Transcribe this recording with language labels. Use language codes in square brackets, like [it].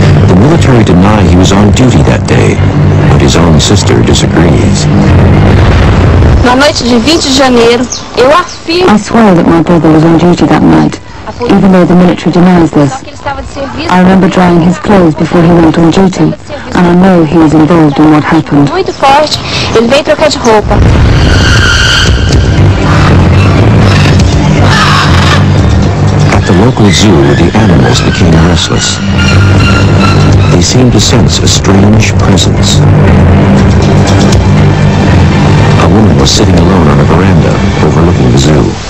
[en] The military deny he was on duty that day, but his own sister disagrees. [pt] Na noite de 20 de janeiro, [en] I swear that my brother was on duty that night, even though the military denies this. I remember drying his clothes before he went on duty, and I know he was involved in what happened. [pt] Muito forte, ele veio trocar de roupa. [en] At the local zoo, the animals became restless. They seemed to sense a strange presence. A woman was sitting alone on a veranda overlooking the zoo.